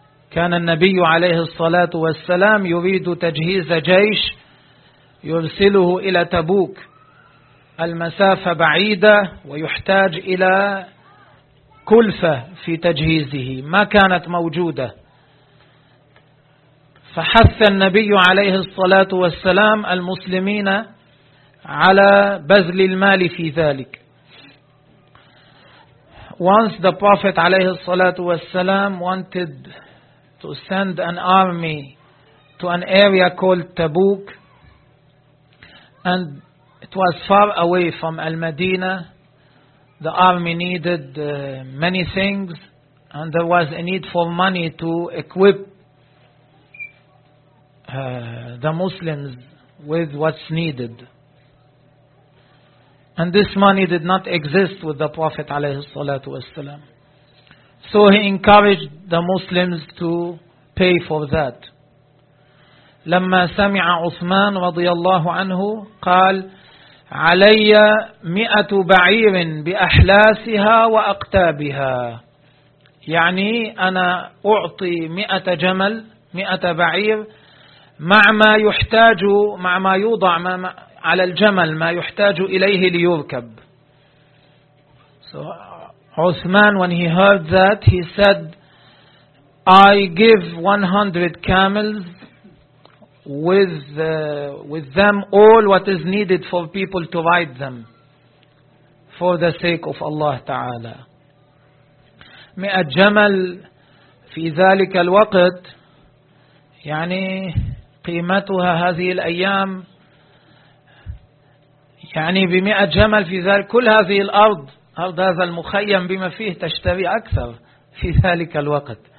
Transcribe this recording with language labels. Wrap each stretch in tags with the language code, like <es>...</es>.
<ar>كان النبي عليه الصلاة والسلام يريد تجهيز جيش يرسله إلى تبوك, المسافة بعيدة ويحتاج إلى كلفة في تجهيزه ما كانت موجودة. فحث النبي عليه الصلاة والسلام المسلمين على بذل المال في ذلك.</ar> <en>Once the Prophet</en> <ar>عليه الصلاة والسلام</ar> <en>wanted to send an army to an area called Tabuk, and it was far away from Al-Madinah. The army needed many things, and there was a need for money to equip the Muslims with what's needed. And this money did not exist with the Prophet</en> <ar>عليه الصلاة والسلام.</ar> <en>So he encouraged the Muslims to pay for that.</en> <ar>لما سمع عثمان رضي الله عنه قال علي 100 بعير بأحلاسها وأقتابها. يعني أنا أعطي 100 جمل, 100 بعير مع ما يحتاج, مع ما يوضع ما على الجمل ما يحتاج إليه ليركب.</ar> <en>So عثمان when he heard that he said I give 100 camels with them all what is needed for people to ride them. for the sake of Allah Ta'ala.</en> <ar>من الجمل في ذلك الوقت يعني قيمتها هذه الأيام يعني بمئة جمل في ذلك كل هذه الأرض أرض هذا المخيم بما فيه تشتري أكثر في ذلك الوقت.</ar>